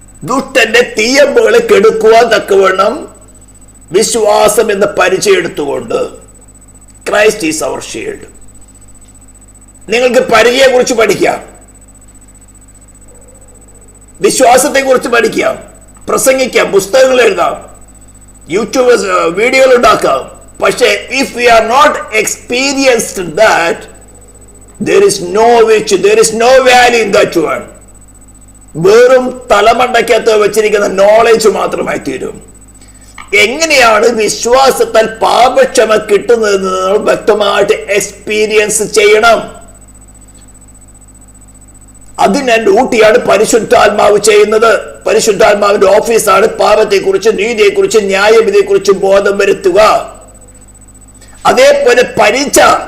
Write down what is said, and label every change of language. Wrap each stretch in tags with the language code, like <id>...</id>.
<ml>ദുഷ്ടന്റെ തീയമ്പുകളെ കെടുക്കുവാൻ തക്കവണ്ണം വിശ്വാസം എന്ന പരിചയം എടുത്തുകൊണ്ട്</ml> <en>Christ is our shield.</en> <ml>നിങ്ങൾക്ക് പരിചയെ കുറിച്ച് പഠിക്കാം, വിശ്വാസത്തെ കുറിച്ച് പഠിക്കാം, പ്രസംഗിക്കാം, പുസ്തകങ്ങൾ എഴുതാം, യൂട്യൂബ് വീഡിയോകൾ ഉണ്ടാക്കാം.</ml> <en>പക്ഷേ if we are not experienced that, there is no value in that one.</en> <ml>വെറും തലമണ്ടയ്ക്കകത്ത് വെച്ചിരിക്കുന്ന നോളേജ് മാത്രമായി തീരും. എങ്ങനെയാണ് വിശ്വാസത്താൽ പാപക്ഷമ കിട്ടുന്നതെന്ന് നമ്മൾ വ്യക്തമായിട്ട് എക്സ്പീരിയൻസ് ചെയ്യണം. അതിനെ ഡ്യൂട്ടിയാണ് പരിശുദ്ധാത്മാവ് ചെയ്യുന്നത്. പരിശുദ്ധാത്മാവിന്റെ ഓഫീസാണ് പാപത്തെക്കുറിച്ച്, നീതിയെക്കുറിച്ച്, ന്യായവിധിയെക്കുറിച്ച് ബോധം വരുത്തുക. അതേപോലെ പരിച</ml>